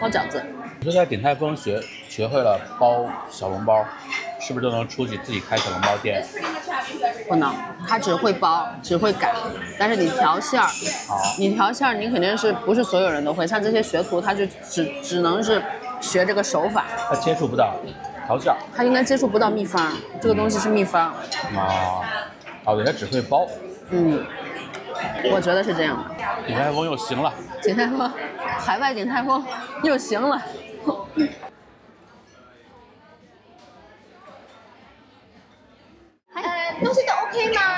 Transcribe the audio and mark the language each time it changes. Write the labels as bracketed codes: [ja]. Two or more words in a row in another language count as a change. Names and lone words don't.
[zh] 你說在鼎泰豐學會了包小籠包，是不是就能出去自己開小籠包店？不能，他只會包，只會擀，但是你調餡兒，你肯定是不是所有人都會，像這些學徒，他就只能是學這個手法。他接觸不到調餡，他應該接觸不到秘方，這個東西是秘方。對，他只會包。我覺得是這樣的。鼎泰豐又行了。鼎泰豐，海外鼎泰豐又行了。東西都 OK 嗎